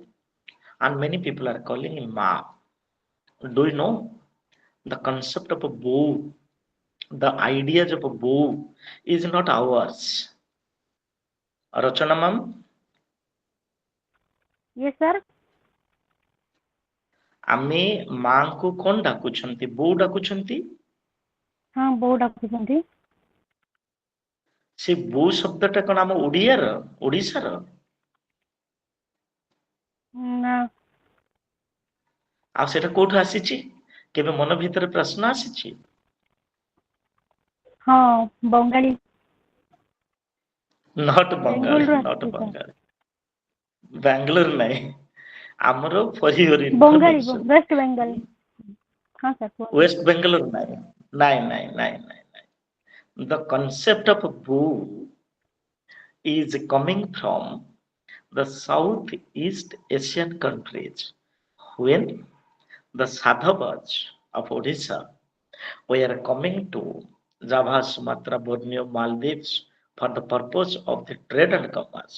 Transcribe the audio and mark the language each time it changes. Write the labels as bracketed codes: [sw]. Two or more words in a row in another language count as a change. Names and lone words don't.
[en] And many people are calling it map. Do you know the concept of a bow? The ideas of a bow is not ours. Rachana ma'am, Yes, sir. [or] ଆମେ ମାଙ୍କୁ କଣ ଡାକୁଛନ୍ତି? ବୋଉ ଡାକୁଛନ୍ତି। ହଁ ବୋଉ ଡାକୁଛନ୍ତି। ସେ ବୋଉ ଶବ୍ଦଟା କଣ ଆମ ଓଡ଼ିଆର, ଓଡ଼ିଶାର? ନା। ଆଉ ସେଟା କୋଉଠୁ ଆସିଛି? କେବେ ମନ ଭିତରେ ପ୍ରଶ୍ନ ଆସିଛି? ହଁ ବଙ୍ଗାଳୀ। ନଟ୍ ବଙ୍ଗାଳୀ, ବେଙ୍ଗଲରୁ ନଟ୍ ଆସିଛି ସାର୍। ବଙ୍ଗାଳୀ, ବାଙ୍ଗାଲୋର ନାହିଁ। ଆମର [en] for your [or] ବଙ୍ଗାଳୀ ଇନଫର୍ମେସନ, ୱେଷ୍ଟ ବେଙ୍ଗଲ। ହଁ ସାର୍ କୁହନ୍ତୁ। ୱେଷ୍ଟ ବେଙ୍ଗଲୋର ନାହିଁ, ନାଇଁ ନାଇଁ ନାଇଁ ନାଇଁ ନାଇଁ। [en] The concept of bow is coming from the Southeast Asian countries when the Sadhavas of Odisha were coming to Java, Sumatra, Borneo, Maldives for the purpose of the trade and commerce.